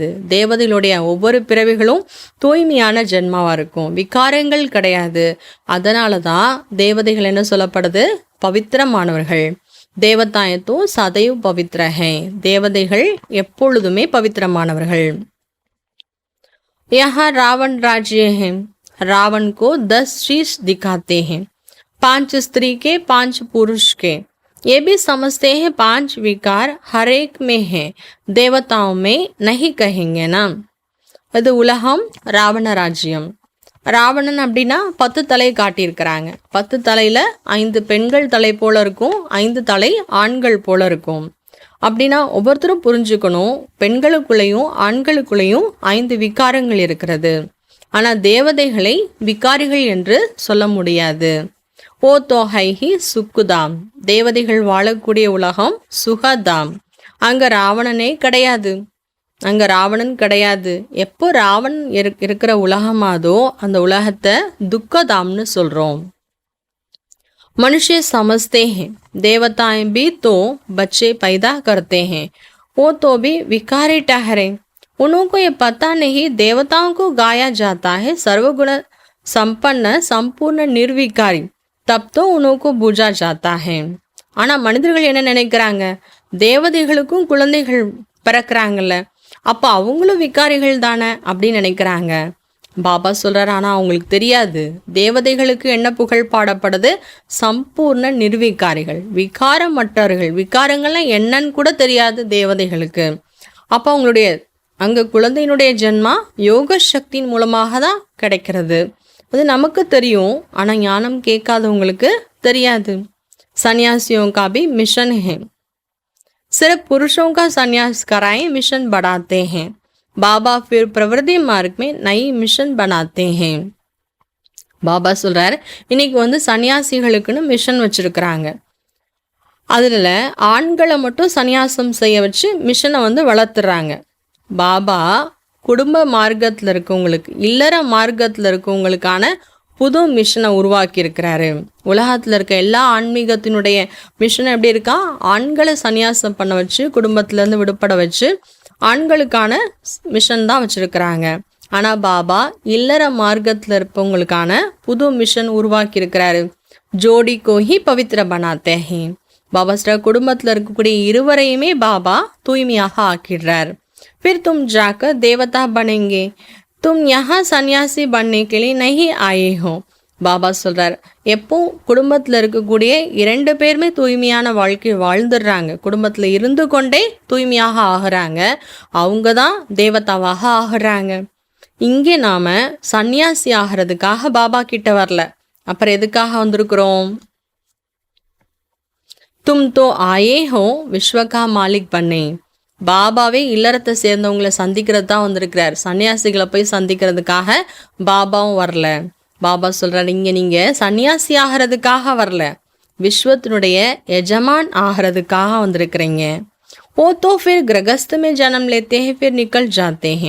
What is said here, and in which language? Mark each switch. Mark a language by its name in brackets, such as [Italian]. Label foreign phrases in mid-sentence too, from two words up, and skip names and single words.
[Tamil] தேவதைகளுடைய ஒவ்வொரு பிறவிகளும் தூய்மையான ஜென்மாவாக இருக்கும், விகாரங்கள் கிடையாது. அதனால தான் தேவதைகள் என்ன சொல்லப்படுது? [Hindi] பவித்திரமானவர்கள். देवताएं तो सदैव पवित्र हैं. [Tamil] தேவதைகள் எப்பொழுதுமே பவித்திரமானவர்கள். [Hindi] यहाँ रावण राज्य है, रावण को 10 शीश दिखाते हैं, 5 स्त्री के 5 पुरुष के. ये भी समझते हैं 5 विकार हर एक में है, देवताओं में नहीं कहेंगे ना. [Tamil] இது உலகம், ராவண ராஜ்யம். ராவணன் அப்படின்னா 10 தலை காட்டியிருக்கிறாங்க. 10 தலையில 5 பெண்கள் தலை போல இருக்கும், 5 தலை ஆண்கள் போல இருக்கும். அப்படின்னா ஒவ்வொருத்தரும் புரிஞ்சுக்கணும், பெண்களுக்குள்ளேயும் ஆண்களுக்குள்ளேயும் 5 விகாரங்கள் இருக்கிறது. ஆனால் தேவதைகளை விகாரிகள் என்று சொல்ல முடியாது. [Hindi] वो तो है ही सुखधाम. [Tamil] தேவதைகள் வாழக்கூடிய உலகம் சுகதாம். அங்க ராவணனே கிடையாது, அங்க ராவணன் கிடையாது. எப்போ ராவணன் இருக்கிற உலகமாதோ அந்த உலகத்தை துக்கதாம்னு சொல்றோம். [Hindi] मनुष्य समझते हैं देवताएं भी तो बच्चे पैदा करते हैं, वो तो भी विकारी ठहरे. उनको ये पता नहीं देवताओं को गाया जाता है सर्वगुण संपन्न संपूर्ण निर्विकारी, तब तो उनको पूजा जाता है. [Tamil] ஆனால் மனிதர்கள் என்ன நினைக்கிறாங்க? தேவதைகளுக்கும் குழந்தைகள் பிறக்கிறாங்கல்ல, அப்போ அவங்களும் விகாரிகள் தானே அப்படின்னு நினைக்கிறாங்க. பாபா சொல்றாரு, ஆனால் அவங்களுக்கு தெரியாது தேவதைகளுக்கு என்ன புகழ் பாடப்படுது? சம்பூர்ண நிர்விகாரிகள், விகாரமற்றவர்கள். விகாரங்கள்லாம் என்னன்னு கூட தெரியாது தேவதைகளுக்கு. அப்போ அவங்களுடைய அங்கே குழந்தையினுடைய ஜென்மா யோக சக்தியின் மூலமாக தான் கிடைக்கிறது. அது நமக்கு தெரியும், ஆனால் ஞானம் கேட்காதவங்களுக்கு தெரியாது. [Hindi] सन्यासियों का भी मिशन है, सिर्फ पुरुषों का संन्यास कराएं मिशन बढ़ाते हैं. பாபா फिर प्रवृत्ति मार्ग में नई मिशन बनाते हैं. [Tamil] பாபா சொல்றார், இன்னைக்கு சன்னியாசிகளுக்குன்னு மிஷன் வச்சிருக்கிறாங்க. அதில் ஆண்களை மட்டும் சன்னியாசம் செய்ய வச்சு மிஷனை வளர்த்துறாங்க. பாபா குடும்ப மார்க்கத்தில் இருக்கவங்களுக்கு, இல்லற மார்க்கத்தில் இருக்கவங்களுக்கான புது மிஷனை உருவாக்கி இருக்கிறாரு. உலகத்தில் இருக்க எல்லா ஆன்மீகத்தினுடைய மிஷன் எப்படி இருக்கா? ஆண்களை சன்னியாசம் பண்ண வச்சு குடும்பத்திலேருந்து விடுபட வச்சு ஆண்களுக்கான மிஷன் தான் வச்சுருக்கிறாங்க. ஆனால் பாபா இல்லற மார்க்கத்தில் இருப்பவங்களுக்கான புது மிஷன் உருவாக்கி இருக்கிறாரு. [Hindi] जोड़ी को ही पवित्र बनाते हैं. [Tamil] பாபா ஸ்ரீ குடும்பத்தில் இருக்கக்கூடிய இருவரையுமே பாபா தூய்மையாக ஆக்கிடுறார். [Hindi] फिर तुम जाकर देवता बनेंगे, तुम यहाँ सन्यासी बनने के लिए नहीं आए हो. [Tamil] பாபா சொல்றார், எப்போ குடும்பத்தில் இருக்கக்கூடிய 2 பேருமே தூய்மையான வாழ்க்கை வாழ்ந்துடுறாங்க, குடும்பத்தில் இருந்து கொண்டே தூய்மையாக ஆகிறாங்க, அவங்க தான் தேவதாவாக ஆகிறாங்க. இங்கே நாம சன்னியாசி ஆகிறதுக்காக பாபா கிட்ட வரல, அப்புறம் எதுக்காக வந்திருக்கிறோம்? [Hindi] तुम तो आए हो विश्व का मालिक बने, [Tamil] பாபாவே இல்லறத்தை சேர்ந்தவங்களை சந்திக்கிறது தான் வந்திருக்கிறார். சன்னியாசிகளை போய் சந்திக்கிறதுக்காக பாபாவும் வரல. பாபா சொல்கிறார், இங்கே நீங்கள் சன்னியாசி ஆகிறதுக்காக வரல, விஸ்வத்தினுடைய எஜமான் ஆகிறதுக்காக வந்திருக்கிறீங்க. [Hindi] वो तो फिर गृहस्थ में जन्म लेते हैं फिर निकल जाते हैं.